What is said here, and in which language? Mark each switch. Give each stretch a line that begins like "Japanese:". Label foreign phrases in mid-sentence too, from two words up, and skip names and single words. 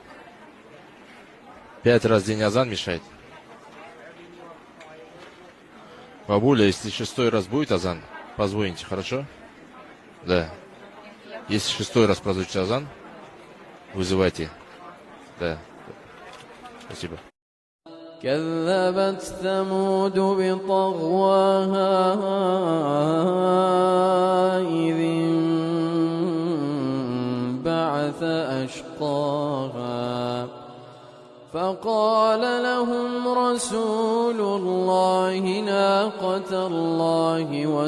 Russian: 5 раз в день азан мешает. Бабуля, если 6-й раз будет азан, позвоните, хорошо? Да. Если 6-й раз прозвучит азан, вызывайте. Да. Спасибо.
Arabic: كذبت ثمود بطغواها إذ انبعث أشقاها فقال لهم رسول الله ناقة الله